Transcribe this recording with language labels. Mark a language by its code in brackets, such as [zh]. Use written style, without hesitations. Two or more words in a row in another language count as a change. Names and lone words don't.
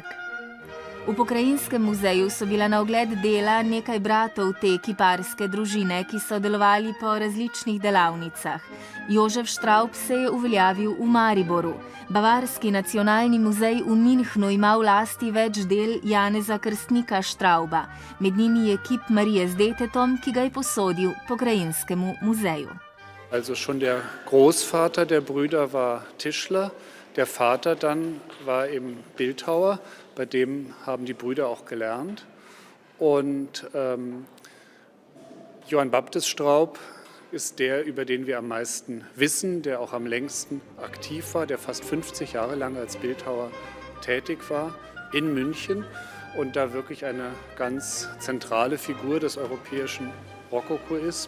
[sl] V Pokrajinskem muzeju so bila na ogled dela nekaj bratov te kiparske družine, ki so delovali po različnih delavnicah. Jožef Štraub se je uveljavil v Mariboru. Bavarski nacionalni muzej v Münchnu ima v lasti več del Janeza Krstnika Štrauba. Med njimi je kip Marije z detetom, ki ga je posodil Pokrajinskemu muzeju. [de] Also schon der Großvater der Brüder war Tischler, der Vater dann war eben Bildhauer, bei dem haben die Brüder auch gelernt. Und Johann Baptist Straub ist der, über den wir am meisten wissen, der auch am längsten aktiv war, der fast 50 Jahre lang als Bildhauer tätig war in München und da wirklich eine ganz zentrale Figur des europäischen Rokoko ist.